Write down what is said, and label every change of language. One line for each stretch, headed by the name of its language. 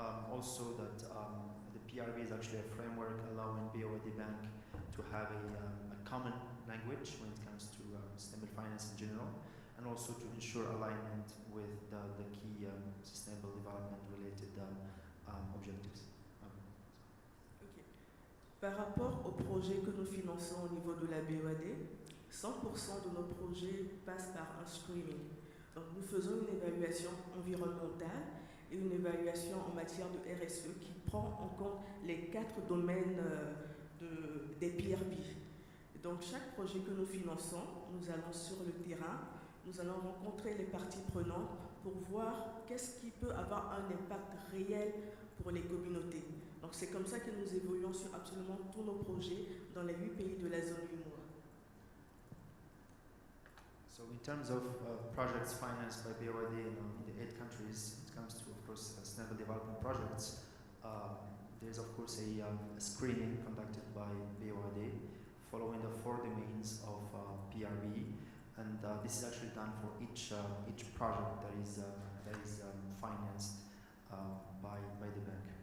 English: Also that the PRB is actually a framework allowing BOAD Bank to have a common language when it comes to sustainable finance in general, and also to ensure alignment with the key sustainable development related objectives. Okay.
French: Par rapport aux projets que nous finançons au niveau de la BOAD, 100% de nos projets passent par un screening. Donc nous faisons une évaluation environnementale et une évaluation en matière de RSE qui prend en compte les 4 domaines des PRB. Donc chaque projet que nous finançons, nous allons sur le terrain, nous allons rencontrer les parties prenantes pour voir qu'est-ce qui peut avoir un impact réel pour les communautés. Donc c'est comme ça que nous évoluons sur absolument tous nos projets dans les 8 pays de la zone UNEP.
English: So in terms of projects financed by BOAD in the 8 countries, it comes to, of course, sustainable development projects. There's, of course, a screening conducted by BOAD following the 4 domains of PRB, and this is actually done for each project that is financed by the bank.